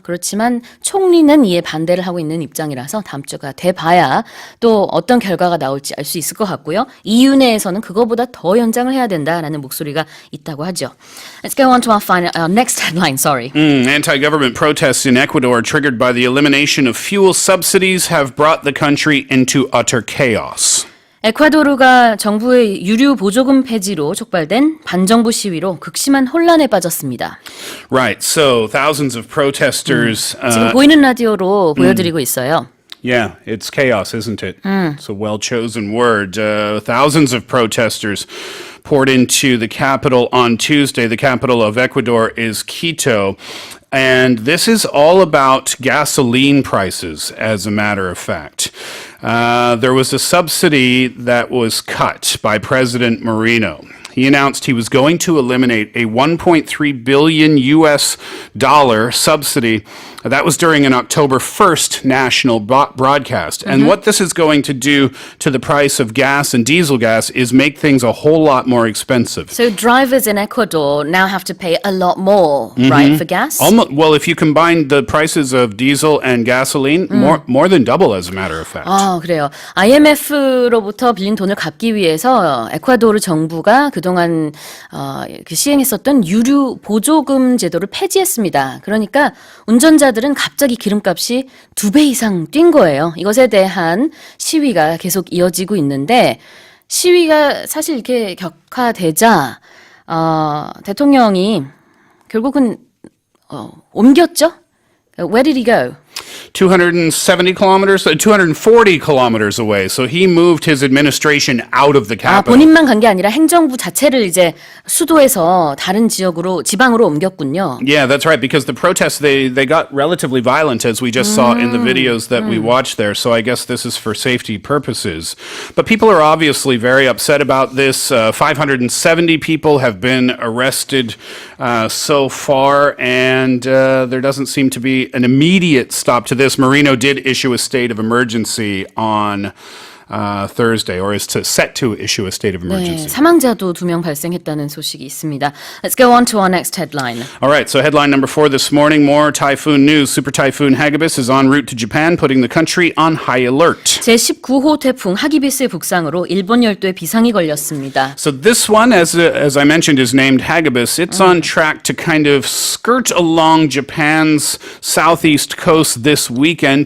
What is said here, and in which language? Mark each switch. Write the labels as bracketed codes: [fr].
[ko] 그렇지만 총리는 이에 반대를 하고 있는 입장이라서 다음 주가 돼봐야 또 어떤 결과가 나올지 알 수 있을 것 같고요. EU 내에서는 그거보다 더 연장을 해야 된다라는 목소리가 있다고 하죠. [en] Let's go on to our next headline, sorry. Anti-government protests in Ecuador triggered by the elimination of fuel subsidies have brought the country into utter chaos. [ko] 에콰도르가 정부의 유류 보조금 폐지로 촉발된 반정부 시위로 극심한 혼란에 빠졌습니다. [en] Right, so thousands of protesters. [ko] 지금 보이는 라디오로 보여드리고 있어요. [en] Yeah, it's chaos, isn't it? It's a well-chosen word. Thousands of protesters poured into the capital on Tuesday. The capital of Ecuador is Quito. And this is all about gasoline prices, as a matter of fact. There was a subsidy that was cut by President Moreno. He announced he was going to eliminate a $1.3 billion US subsidy. That was during an October 1st national broadcast. And what this is going to do to the price of gas and diesel gas is make things a whole lot more expensive. So drivers in Ecuador now have to pay a lot more, right, for gas? Well, if you combine the prices of diesel and gasoline, more than double, as a matter of fact. [ko] 아, 그래요. IMF로부터 빌린 돈을 갚기 위해서 에콰도르 정부가 그동안 시행했었던 유류 보조금 제도를 폐지했습니다. 그러니까 운전자들은 갑자기 기름값이 2배 이상 뛴 거예요. 이것에 대한 시위가 계속 이어지고 있는데 시위가 사실 이렇게 격화되자 대통령이 결국은 옮겼죠. [en] Where did he go? 240 kilometers away. So he moved his administration out of the capital. [ko] 본인만 간 게 아니라 행정부 자체를 이제 수도에서 다른 지방으로 옮겼군요. [en] Yeah, that's right. Because the protests, they got relatively violent, as we just saw in the videos that we watched there. So I guess this is for safety purposes. But people are obviously very upset about this. 570 people have been arrested so far, and there doesn't seem to be an immediate stop to this. Moreno did issue a state of emergency on Thursday, or is set to issue a state of emergency. [ko] 네, 사망자도 2명 발생했다는 소식이 있습니다. [en] Let's go on to our next headline. All right, so headline number 4 this morning, more typhoon news. Super typhoon Hagibis is en route to Japan, putting the country on high alert. [ko] 제19호 태풍 하기비스의 북상으로 일본 열도에 비상이 걸렸습니다. [en] So this one, as I mentioned, is named Hagibis. It's on track to kind of skirt along Japan's southeast coast this weekend.